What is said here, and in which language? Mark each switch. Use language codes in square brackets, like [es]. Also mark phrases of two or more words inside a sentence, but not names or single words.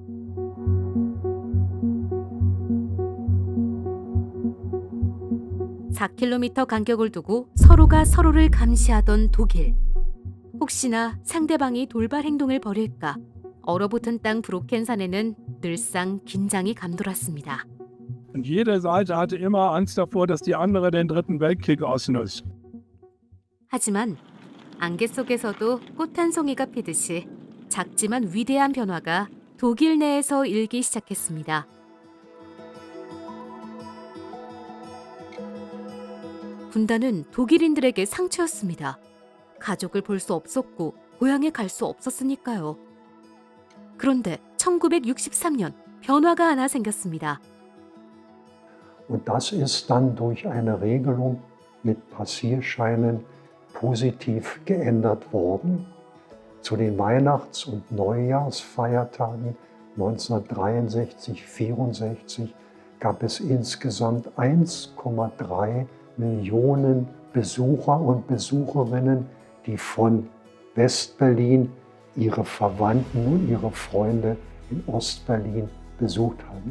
[ko] (4km) 간격을 두고 서로가 서로를 감시하던 독일. 혹시나 상대방이 돌발 행동을 벌일까? 얼어붙은 땅 브루켄산에는 늘상 긴장이 감돌았습니다. [de] Und jede Seite hatte immer Angst davor, dass die andere den Dritten Weltkrieg ausnutzt. [ko] 하지만 안개 속에서도 꽃 한 송이가 피듯이 작지만 위대한 변화가 독일 내에서 일기 시작했습니다. 분단은 독일인들에게 상처였습니다. 가족을 볼 수 없었고 고향에 갈 수 없었으니까요. 그런데 1963년 변화가 하나 생겼습니다. [de] Und das ist dann durch eine Regelung mit Passierscheinen positiv geändert worden. Zu den Weihnachts- und Neujahrsfeiertagen 1963, 64 gab es insgesamt 1,3 Millionen Besucher und Besucherinnen, die von Westberlin ihre Verwandten und ihre Freunde in Ostberlin besucht haben.